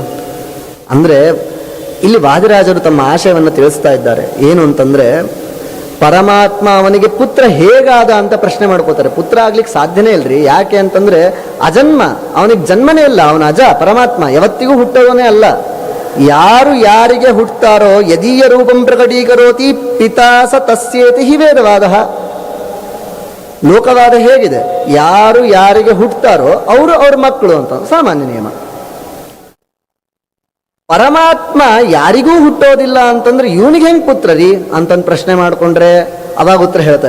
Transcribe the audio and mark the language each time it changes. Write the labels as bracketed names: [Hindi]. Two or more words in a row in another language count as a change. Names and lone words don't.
[Kannada] ಅಂದ್ರೆ ಇಲ್ಲಿ ವಾದಿರಾಜರು ತಮ್ಮ ಆಶಯವನ್ನು ತಿಳಿಸ್ತಾ ಇದ್ದಾರೆ. ಏನು ಅಂತಂದ್ರೆ, ಪರಮಾತ್ಮ ಅವನಿಗೆ ಪುತ್ರ ಹೇಗಾದ ಅಂತ ಪ್ರಶ್ನೆ ಮಾಡ್ಕೋತಾರೆ. ಪುತ್ರ ಆಗ್ಲಿಕ್ಕೆ ಸಾಧ್ಯನೇ ಇಲ್ರಿ. ಯಾಕೆ ಅಂತಂದ್ರೆ ಅಜನ್ಮ, ಅವನಿಗೆ ಜನ್ಮನೇ ಇಲ್ಲ, ಅವನ ಅಜ. ಪರಮಾತ್ಮ ಯಾವತ್ತಿಗೂ ಹುಟ್ಟೋವನೇ ಅಲ್ಲ. ಯಾರು ಯಾರಿಗೆ ಹುಟ್ಟುತ್ತಾರೋ [Sanskrit] ಯದೀಯ ರೂಪಂ ಪ್ರಕಟೀಕರೋತಿ ಪಿತಾ ಸ ತಸ್ಯೇತಿ ಹಿ ವೇದವಾದ. [Kannada] ಲೋಕವಾದ ಹೇಗಿದೆ, ಯಾರು ಯಾರಿಗೆ ಹುಟ್ಟುತ್ತಾರೋ ಅವರು ಅವ್ರ ಮಕ್ಕಳು ಅಂತ ಸಾಮಾನ್ಯ ನಿಯಮ. ಪರಮಾತ್ಮ ಯಾರಿಗೂ ಹುಟ್ಟೋದಿಲ್ಲ ಅಂತಂದ್ರೆ ಇವನಿಗೆ ಹೆಂಗ್ ಪುತ್ರ ರೀ ಅಂತಂದು ಪ್ರಶ್ನೆ ಮಾಡ್ಕೊಂಡ್ರೆ ಅವಾಗ ಉತ್ತರ ಹೇಳ್ತಾರೆ.